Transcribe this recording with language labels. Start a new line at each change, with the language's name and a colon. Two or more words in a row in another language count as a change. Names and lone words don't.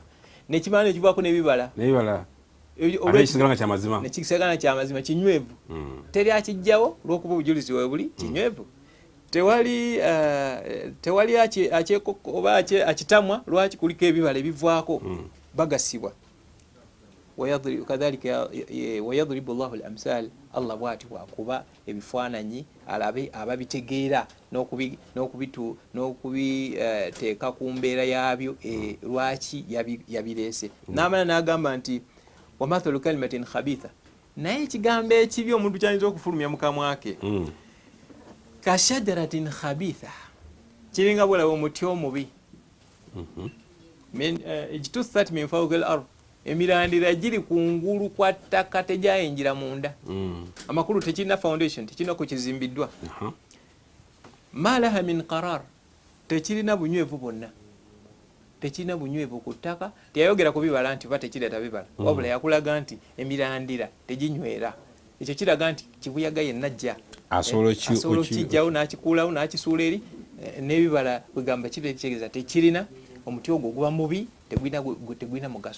Ganda: nekimala nekivaako n'ebibala, nekisagala kyamazima kinywevu, teri akijjawo lw'okuba obujulizi we buli kinywevu. Tewali oba akitamwa lwaki kuliko ebibala ebivaako bagasibwa.
Arabic: كذلك ويضرب الله الأمثال,
Ganda: Allah bwati bwakuba ebifaananyi alabe ababitegeera n'okubiteeka ku mbeera yaabyo lwaki yabireese. N'amala n'agamba nti
Arabic: ومثل كلمة خبيثة,
Ganda: naye ekigambo ekibi omuntu kyayinza okufulumya mu kamwa ke,
Arabic: كشجرة خبيثة,
Ganda: kiringa bw'olaba omuti omubi,
Arabic: اجتثت من فوق الأرض,
Ganda: emirandira giri kungulu kwa ttaka tegyayingira munda, amakulu tekirina foundation, tekirina ku kizimbiddwa,
Arabic: ما لها من قرار,
Ganda: tekirina bunywevu bwonna. tekirina bunywevu ku ttaka. Teyayogera ku bibala nti oba tekireta bibala, wabula yakulaga nti emirandira teginywera. Ekyo kiraga nti kibuyaga yenna ajja asobola okijjawo n'akikuulawo n'akisuula eri n'ebibala kwegamba kitegeeza tekirina omuti ogwo guba mubi, tegulina mugaso.